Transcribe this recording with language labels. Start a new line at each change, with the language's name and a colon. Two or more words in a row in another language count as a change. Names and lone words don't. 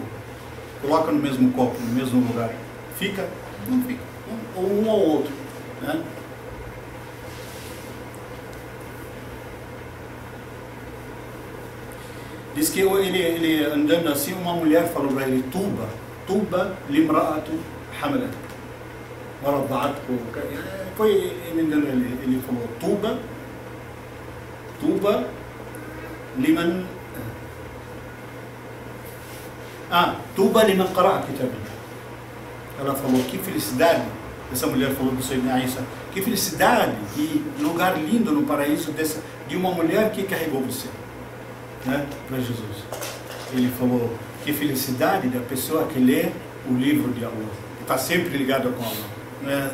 Portuguese: Coloca no mesmo copo, no mesmo lugar. Fica? Não fica. Ou um ou outro, né? Diz que ele andando assim, uma mulher falou para ele,
Arabic: Tuba limra'atu hamalat.
Portuguese: Foi ele falou,
Arabic: Tuba liman qara'a kitab.
Portuguese: Ela falou, que felicidade, essa mulher falou do Sayyidina Isa, que felicidade, que lugar lindo no paraíso de uma mulher que carregou você, né, para Jesus. Ele falou, que felicidade da pessoa que lê o livro de Allah, que está sempre ligada com Allah.